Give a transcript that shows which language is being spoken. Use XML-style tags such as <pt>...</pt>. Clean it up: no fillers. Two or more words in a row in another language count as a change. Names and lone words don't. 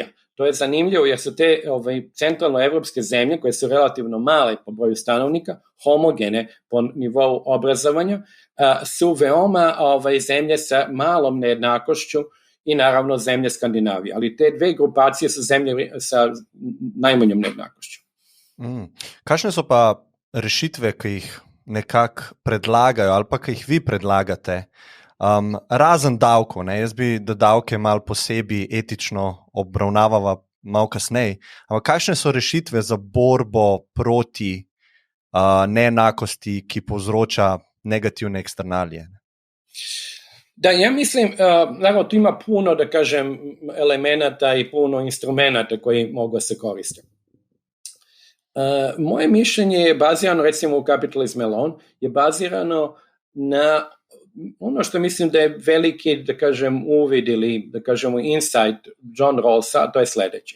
<sr>To je zanimljivo jer su te centralnoevropske zemlje, koje su relativno male po broju stanovnika, homogene po nivou obrazovanja, su veoma zemlje sa malom nejednakošću i naravno zemlje Skandinavije. Ali te dve grupacije su zemlje sa najmanjom nejednakošću.</sr> <sl>Kakšne so pa rešitve, ki jih nekako predlagajo ali pa ki jih vi predlagate? Razen davkov, ne? Jaz bi, da davke malo posebej etično obravnavava malo kasneje, ampak kakšne so rešitve za borbo proti neenakosti, ki povzroča negativne eksternalije?</sl> <sr>Da, ja mislim, naravno tu ima puno, da kažem, elemenata i puno instrumenta koji mogu se koristiti. Moje mišljenje je bazirano, recimo u Capitalism Alone, je bazirano na ono što mislim da je veliki, da kažem, uvid ili, da kažemo, insight John Rawlsa, to je sledeći.</sr>